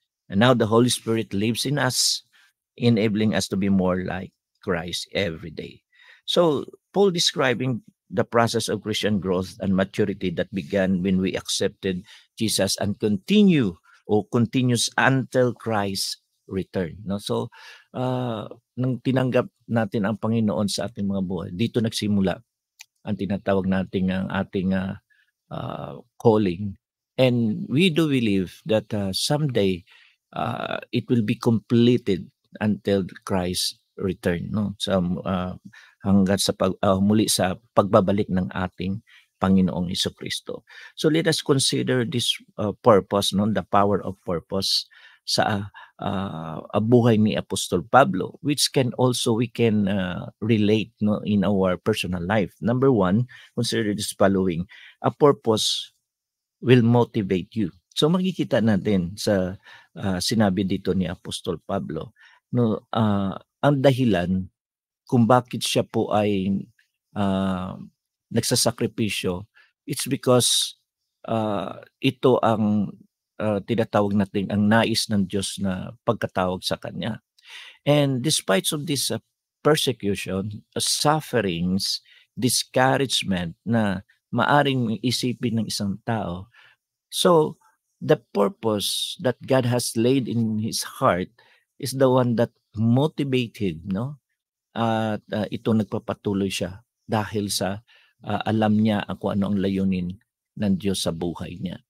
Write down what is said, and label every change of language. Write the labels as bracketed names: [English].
[English] And now the Holy Spirit lives in us, enabling us to be more like Christ every day. So, Paul describing the process of Christian growth and maturity that began when we accepted Jesus and continues until Christ return. No? [Filipino] So, nang tinanggap natin ang Panginoon sa ating mga buhay, dito nagsimula ang tinatawag nating ang ating calling. [English] And we do believe that someday it will be completed until Christ return, no? [Filipino] So hanggang sa muli sa pagbabalik ng ating Panginoong Jesucristo. [English] So let us consider this purpose, no, the power of purpose [Filipino] sa buhay ni Apostol Pablo, [English] which we can relate, no, in our personal life. Number one, consider this following: a purpose will motivate you. [Filipino] So makikita natin sa sinabi dito ni Apostol Pablo, no, ang dahilan kung bakit siya po ay nagsasakripisyo, [English] it's because [Filipino] ito ang tinatawag natin ang nais ng Diyos na pagkatawag sa Kanya. [English] And despite of this persecution, sufferings, discouragement [Filipino] na maaring isipin ng isang tao, [English] so the purpose that God has laid in his heart is the one that motivated, no? [Filipino] At ito nagpapatuloy siya dahil sa alam niya kung ano ang layunin ng Diyos sa buhay niya.